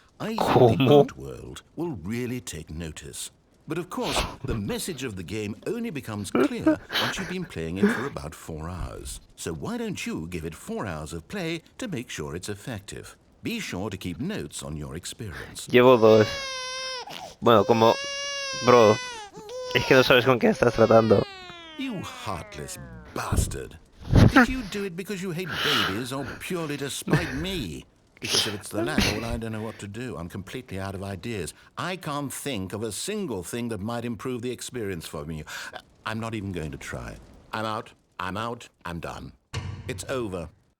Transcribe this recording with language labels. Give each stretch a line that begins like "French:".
English: I think the art world will really take notice. But of course, the message of the game only becomes clear once you've been playing it for about 4 hours. So why don't you give it 4 hours of play to make sure it's effective? Be sure to keep notes on your experience.
Spanish: Llevo 2. Bueno, como... Bro, es que no sabes con qué estás tratando.
English: You heartless bastard. Did you do it because you hate babies or purely to spite me? Because if it's the latter, well, I don't know what to do. I'm completely out of ideas. I can't think of a single thing that might improve the experience for me. I'm not even going to try. I'm out. I'm done. It's over.